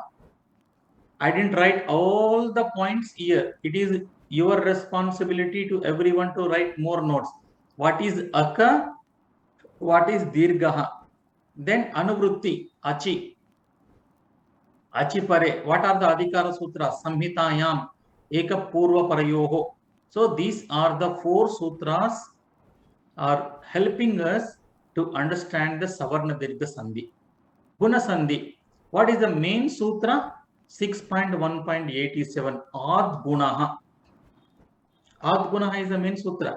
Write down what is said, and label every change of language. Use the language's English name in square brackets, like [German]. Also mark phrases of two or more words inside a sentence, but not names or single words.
[English] I didn't write all the points here. It is your responsibility to everyone to write more notes. What is aka? What is dirgha? [Sanskrit] Then anuvrutti, achi. Achipare. [English] What are the adhikara sutras? [Sanskrit] Samhitayam, ekapurva parayoho. [English] So these are the 4 sutras are helping us to understand the [Sanskrit] Savarna Dirgha Sandhi. Guna Sandhi. [English] What is the main sutra? 6.1.87 [Sanskrit] Ad Gunaha. Ad Gunaha [English] is the main sutra.